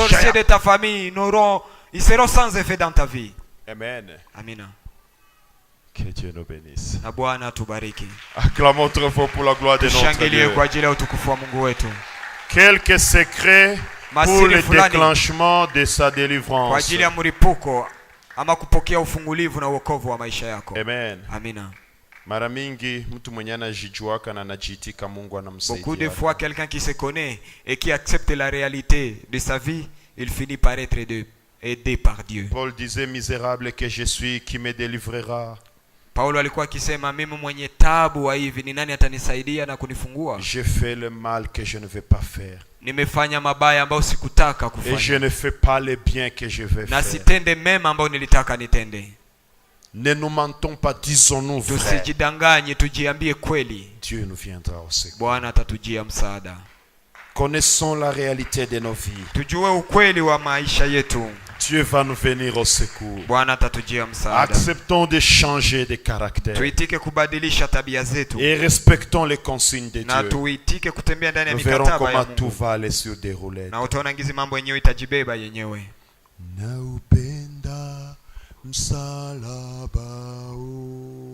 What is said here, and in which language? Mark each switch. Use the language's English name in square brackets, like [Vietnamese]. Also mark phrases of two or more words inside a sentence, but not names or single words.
[French] Les sorciers de ta famille ils seront sans effet dans ta vie. Amen. [Swahili] Amina. [French] Que Dieu nous bénisse. [Swahili] Na Bwana tubariki. [French] Acclamons très fort pour la gloire de notre Dieu. [Swahili] Kwa ajili ya utukufu wa Mungu wetu. [French] Quelques secrets pour le déclenchement de sa délivrance. [Swahili] Kwa ajili ya mlipuko ama kupokea ufungulivu na wokovu wa maisha yako. [French] Amen. [Swahili] Amina. Mara mingi mtu mwenye anajijuaka na anajiitika Mungu anamsaidia. [French] Beaucoup de fois quelqu'un qui se connaît et qui accepte la réalité de sa vie, il finit par être aidé par Dieu. Paul disait, misérable que je suis, qui me délivrera? [Swahili] Paulo alikuwa akisema, mimi mwenye taabu wa hivi ni nani atanisaidia na kunifungua? [French] Je fais le mal que je ne veux pas faire. [Swahili] Nimefanya mabaya ambayo sikutaka kufanya. [French] Et je ne fais pas le bien que je veux faire. [Swahili] Na sitende mema ambayo nilitaka nitende. [French] Ne nous mentons pas, disons-nous vrai. [Swahili] Tusijidanganye, tujiambie kweli. [French] Dieu nous viendra au secours. [Swahili] Bwana atatujia msaada. [French] Connaissons la réalité de nos vies. [Swahili] Tujue ukweli wa maisha yetu. [French] Dieu va nous venir au secours. [Swahili] Bwana atatujia msaada. [French] Acceptons de changer de caractère. [Swahili] Tuitike kubadilisha tabia zetu. [French] Et respectons les consignes de Dieu. [Swahili] Na tuitike kutembea ndani ya mikataba ya Mungu. [French] Nous verrons comment tout va aller sur des roulettes. [Swahili] Na utaona ngizi mambo yenyewe itajibeba yenyewe. Na upenda msalaba